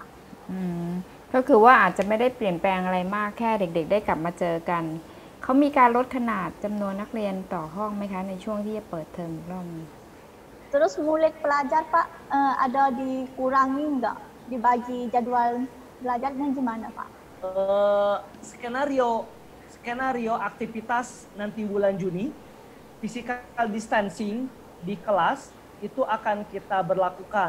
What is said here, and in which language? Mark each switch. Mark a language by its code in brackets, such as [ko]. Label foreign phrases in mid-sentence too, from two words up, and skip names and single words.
[th] ก็คือว่าอาจจะไม่ได้เปลี่ยนแปลงอะไรมากแค่เด็กๆได้กลับมาเจอกันเขามีการลดขนาดจำนวนนักเรียนต่อห้องไหมคะในช่วงที่จะเปิดเทอมรอบนี้ [id] Terus murid pelajar Pak ada dikurangi nggak dibagi jadwal belajarnya gimana Pak? Skenario aktivitas nanti bulan Juni, [en] physical distancing [id] di kelas itu akan kita berlakukan.